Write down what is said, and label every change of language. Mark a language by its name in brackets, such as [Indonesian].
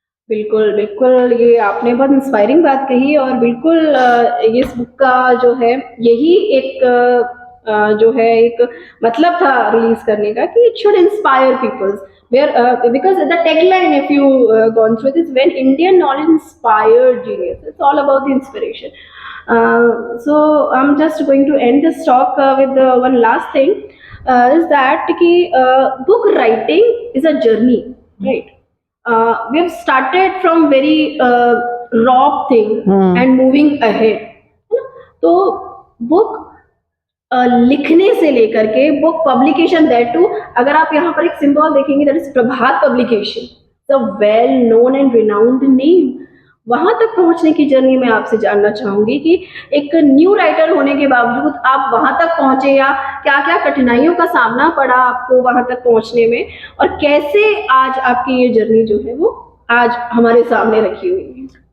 [Hindi] बिल्कुल बिल्कुल, ये आपने बहुत इंस्पायरिंग बात कही, और बिल्कुल इस बुक का जो है यही एक जो है एक मतलब था रिलीज करने का, कि [English] It should inspire peoples, where because the tagline, if you gone through this, when Indian knowledge inspired genius, it's all about the inspiration. So I'm just going to end this talk with one last thing, is that ki book writing is a journey, right? We have started from very raw thing and moving ahead. [Hindi] तो book लिखने से लेकर के book publication, [English] that too, [Hindi] अगर आप यहाँ पर एक सिंबल देखेंगे, [English] That is Prabhat publication, the well known and renowned name. [Hindi] वहां तक पहुंचने की जर्नी में आपसे जानना चाहूंगी कि एक न्यू राइटर होने के बावजूद आप वहां तक पहुंचे, या क्या क्या कठिनाइयों का सामना पड़ा आपको वहां तक पहुंचने में, और कैसे आज आपकी ये जर्नी जो है वो आज हमारे सामने रखी हुई है।